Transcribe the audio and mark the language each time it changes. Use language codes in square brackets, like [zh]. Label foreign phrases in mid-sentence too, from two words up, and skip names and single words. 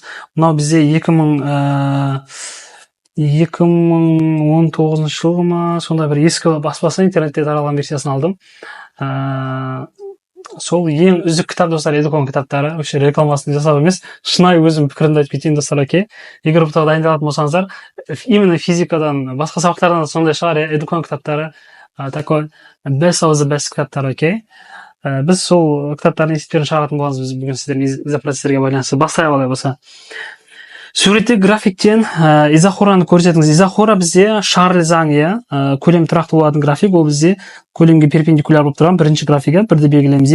[kk] Мынау бізде 2019 жылғы ма, сонда бір ескі баспасы интернетте таралған версиясын алдым. Сол ең үздік кітап, достар, Educom кітаптары. Вообще рекламасын жасап емес, шынайы өзім пікірімді айтып кетейін, достар, окей. Егер ұбт-ға дайындалатын болсаңыздар, именно физикадан, басқа сабақтардан сондай шығар, Educom кітаптары, [en] такой best of the best кітаптар, окей. [kk] Біз сол кітаптардың есептерін шығаратын боламыз. Біз бүгін сіздердің изопроцесстерге байланысты бастайық алай болса. Суретте графиктен изохораны көрсетіңіз. Изохора бізде Шарль заңы, көлем тұрақты болатын график, ол бізде көлемге перпендикуляр болып тұрған бірінші графигі, бірді белгілейміз.